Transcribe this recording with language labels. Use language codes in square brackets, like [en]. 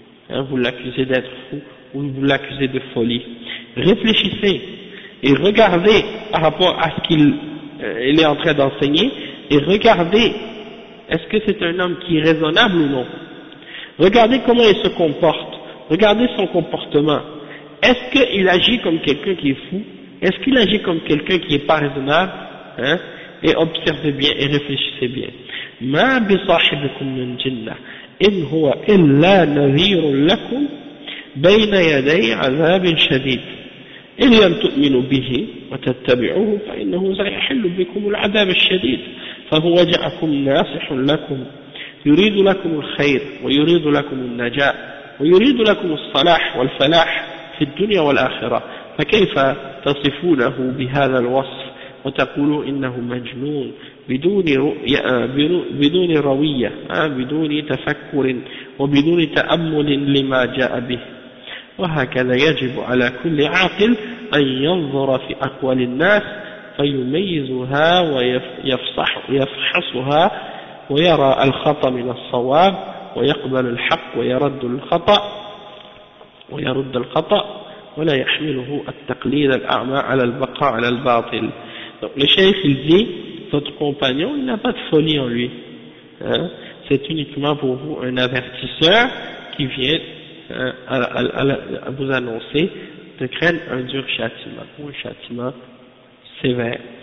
[fr] Hein, vous l'accusez d'être fou ou vous l'accusez de folie. Réfléchissez et regardez par rapport à ce qu'il est en train d'enseigner et regardez est-ce que c'est un homme qui est raisonnable ou non. Regardez comment il se comporte, regardez son comportement. Est-ce qu'il agit comme quelqu'un qui est fou? Est-ce qu'il agit comme quelqu'un qui n'est pas raisonnable? Hein, et observez bien et réfléchissez bien. [ar] ما بصاحبكم من جنة إن هو إلا نذير لكم بين يدي عذاب شديد إن لم تؤمنوا به وتتبعوه فإنه سيحل بكم العذاب الشديد فهو جعكم ناصح لكم يريد لكم الخير ويريد لكم النجاة ويريد لكم الصلاح والفلاح في الدنيا والآخرة فكيف تصفونه بهذا الوصف وتقولوا إنه مجنون بدون روية بدون تفكر وبدون تأمل لما جاء به وهكذا يجب على كل عاقل أن ينظر في أقوال الناس فيميزها ويفحصها ويرى الخطأ من الصواب ويقبل الحق ويرد الخطأ ويرد الخطأ ولا يحمله التقليد الأعمى على البقاء على الباطل. [fr] Donc le cheikh il dit, votre compagnon il n'a pas de folie en lui. Hein? C'est uniquement pour vous un avertisseur qui vient à vous annoncer de craindre un dur châtiment ou un châtiment sévère.